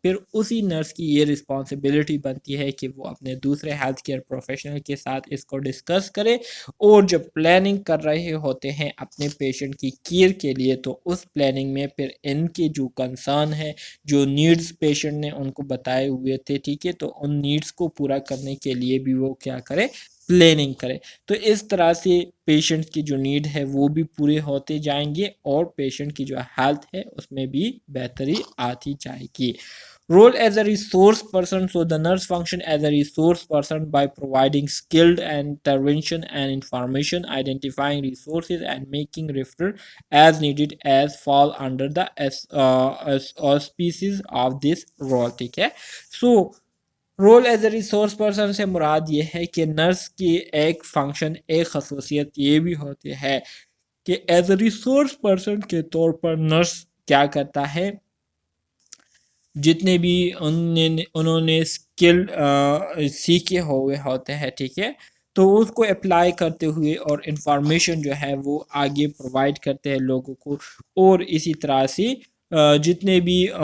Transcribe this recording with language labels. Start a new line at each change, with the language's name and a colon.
Urdu: پھر اسی نرس کی یہ رسپانسبلٹی بنتی ہے کہ وہ اپنے دوسرے ہیلتھ کیئر پروفیشنل کے ساتھ اس کو ڈسکس کرے، اور جب پلاننگ کر رہے ہوتے ہیں اپنے پیشنٹ کی کیئر کے لیے تو اس پلاننگ میں پھر ان کے جو کنسرن ہے، جو نیڈز پیشنٹ نے ان کو بتائے ہوئے تھے، ٹھیک ہے، تو ان نیڈز کو پورا کرنے کے لیے بھی وہ کیا کرے، پلاننگ کرے. تو اس طرح سے پیشنٹ کی جو نیڈ ہے وہ بھی پورے ہوتے جائیں گے اور پیشنٹ کی جو ہیلتھ ہے اس میں بھی بہتری آتی جائے گی.
English: Role as a resource person. So the nurse function as a resource person by providing skilled intervention and information, identifying resources and making referral as needed as fall under the auspices of this role.
Urdu: ٹھیک ہے. So
English: role as a resource person
Urdu: سے مراد یہ ہے کہ nurse کی ایک function, ایک خصوصیت یہ بھی ہوتی ہے کہ ایز اے ریسورس پرسن کے طور پر نرس کیا کرتا ہے، جتنے بھی انہوں نے اسکل سیکھے ہوئے ہوتے ہیں، ٹھیک ہے، تو اس کو اپلائی کرتے ہوئے اور انفارمیشن جو ہے وہ آگے پرووائڈ کرتے ہیں لوگوں کو، اور اسی طرح سے جتنے بھی